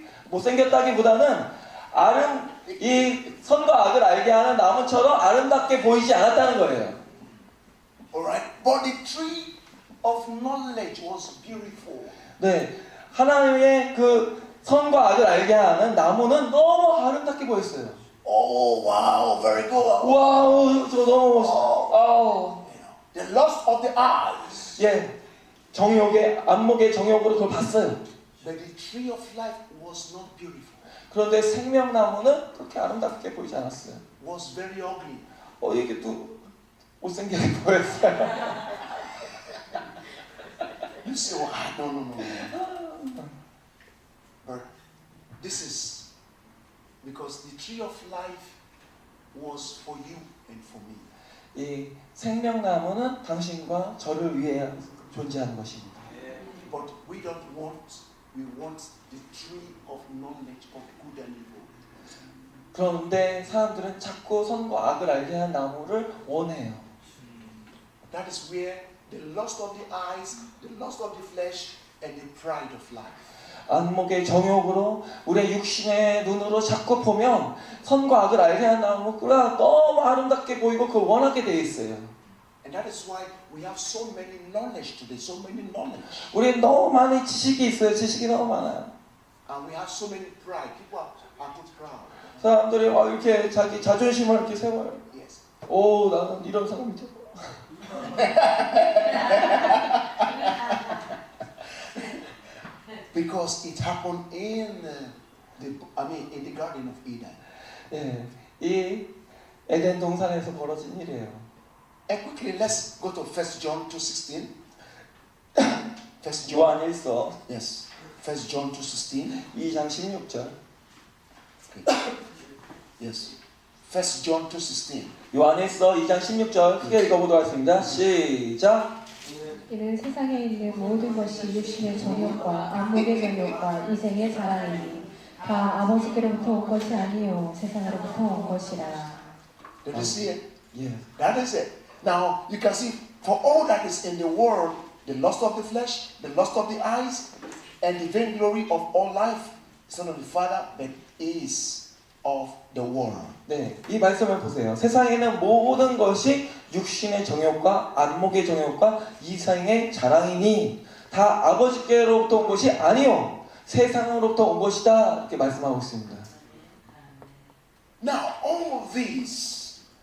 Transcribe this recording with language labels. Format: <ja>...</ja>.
<ko>못생겼다기보다는 이 선과 악을 알게 하는 나무처럼 아름답게 보이지 않았다는 거예요.</ko> <en>Alright? But the tree of knowledge was beautiful.</en> <ko>네, 하나님의 그 선과 악을 알게 하는 나무는 너무 아름답게 보였어요.</ko> <en>Oh, wow, very good.</en> <ko>와우, 저 너무 멋있어. 아우.</ko> <en>The lust of the eyes.</en> <ko>예, 안목의 정욕으로 그걸 봤어요.</ko> <en>But the tree of life was not beautiful.</en> <ko>그런데 생명나무는 그렇게 아름답게 보이지 않았어요.</ko> <en>Was very ugly.</en> <ko>이게 또 못생기게 보였어요.</ko> <en>You say, oh, no. But this is because the tree of life was for you and for me.</en> <ko>이 생명나무는 당신과 저를 위해 존재하는 것입니다.</ko> <en>But we want the tree of knowledge of good and evil.</en> <ko>그런데 사람들은 자꾸 선과 악을 알게 한 나무를 원해요.</ko> <en>That is where the lust of the eyes, the lust of the flesh, and the pride of life.</en> <ko>안목의 정욕으로 우리의 육신의 눈으로 자꾸 보면 선과 악을 알게 한 나무가 너무 아름답게 보이고 그걸 원하게 돼 있어요.</ko> <en>And that is why we have so many knowledge today, so many knowledge.</en> <ko>우리는 너무 많은 지식이 있어요. 지식이 너무 많아요.</ko> <en>And we have so many pride. People are too proud.</en> <ko>사람들이 막 이렇게 자기 자존심을 이렇게 세워요.</ko> <en>Yes.</en> <ko>오, 나는 이런 사람이죠.</ko> <en>Because it happened in the Garden of Eden.</en> <ko>예, 이 에덴 동산에서 벌어진 일이에요.</ko> <en>And quickly, let's go to 1 John 2:16. 1 John.</en> <ko>요한 1서</ko> <en>Yes. 1 John 2:16.</en> <ko>2장 16절.</ko> <en>Okay. Yes. 1 John 2:16.</en> <ko>요한 1서 2장 16절 크게 읽어보도록 하겠습니다. 시작. 이는 세상에 있는 모든 것이 육신의 정욕과 안목의 정욕과 이생의 자랑이니 다 아버지께로부터 온 것이 아니요 세상으로부터 온 것이라.</ko> <en>Did you see it?</en> <ko>예.</ko> <en>That is it. Now you can see for all that is in the world, the lust of the flesh, the lust of the eyes, and the vainglory of all life, is not of the Father, but is of the world.</en> <ko>네, 이 말씀을 보세요. 세상에는 모든 것이 육신의 정욕과 안목의 정욕과 이생의 자랑이니 다 아버지께로부터 온 것이 아니요 세상으로부터 온 것이다 이렇게 말씀하고 있습니다.</ko> <en>Now all these</en>